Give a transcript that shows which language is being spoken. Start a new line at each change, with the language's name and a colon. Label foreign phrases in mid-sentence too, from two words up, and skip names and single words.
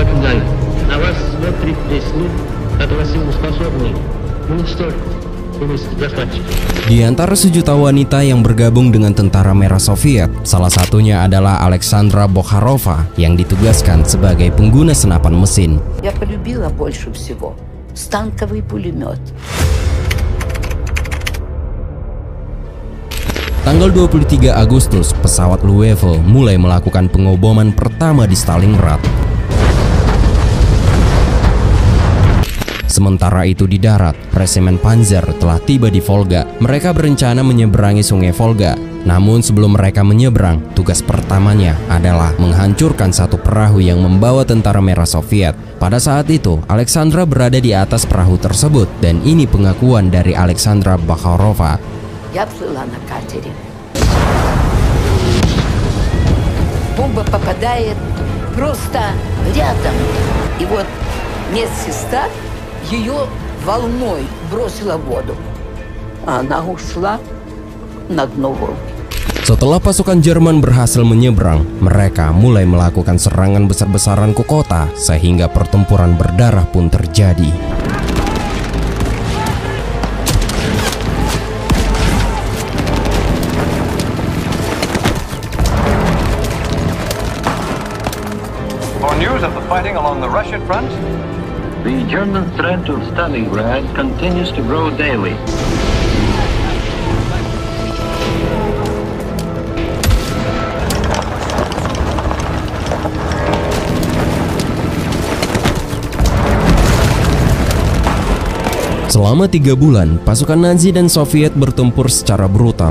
Indonesian: Di antara 1 juta wanita yang bergabung dengan Tentara Merah Soviet, salah satunya adalah Alexandra Bokharova yang ditugaskan sebagai pengguna senapan mesin.
Russian: Я полюбила больше всего станковый пулемет.
Indonesian: Tanggal 23 Agustus, pesawat Luftwaffe mulai melakukan pengoboman pertama di Stalingrad. Sementara itu di darat, Resimen Panzer telah tiba di Volga. Mereka berencana menyeberangi sungai Volga. Namun sebelum mereka menyeberang, tugas pertamanya adalah menghancurkan satu perahu yang membawa tentara merah Soviet. Pada saat itu, Alexandra berada di atas perahu tersebut dan ini pengakuan dari Alexandra Bakharova.
Russian: Я плыла на катере. Бомба попадает просто рядом. И вот медсестра ее волной бросила в воду. Она ушла на дно Волги.
Indonesian: Setelah pasukan Jerman berhasil menyeberang, mereka mulai melakukan serangan besar-besaran ke kota sehingga pertempuran berdarah pun terjadi.
English: For news of the fighting along the Russian front, The German threat of Stalingrad continues to grow daily.
Indonesian: Selama 3 bulan, pasukan Nazi dan Soviet bertempur secara brutal.